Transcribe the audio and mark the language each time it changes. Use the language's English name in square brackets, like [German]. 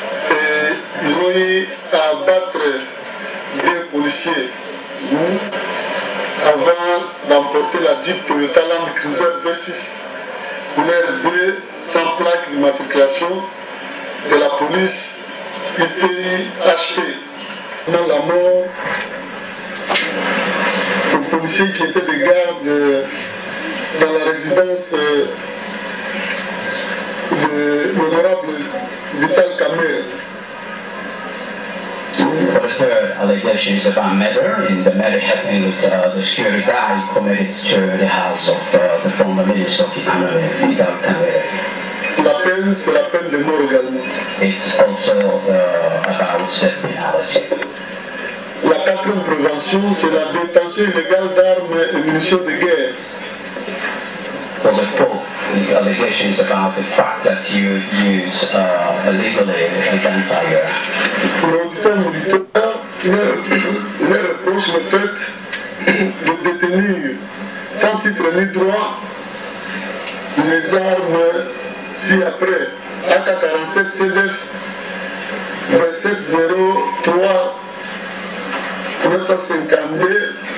[French] Et ils ont eu à abattre des policiers avant d'emporter la Jeep Toyota Land Cruiser V6 couleur bleue sans plaque d'immatriculation de la police IPI-HP. Dans la mort, le policier qui était de garde dans la résidence de l'honorable Vital Kamer. [English] For the third allegation is about murder, and the murder happened with the security guy committed to the house of the former minister of economy, Vital Kamer. [French] La peine, c'est la peine de mort également. [English] It's also about death penalty. [French] La quatrième prévention, c'est la détention illégale d'armes et munitions de guerre. [English] For the fourth, the allegation is about the fact that you use illegally a gunfire. [French] L'auditeur militaire, il reproche le fait de détenir sans titre ni droit les armes ci-après AK-47 CDF 2703 952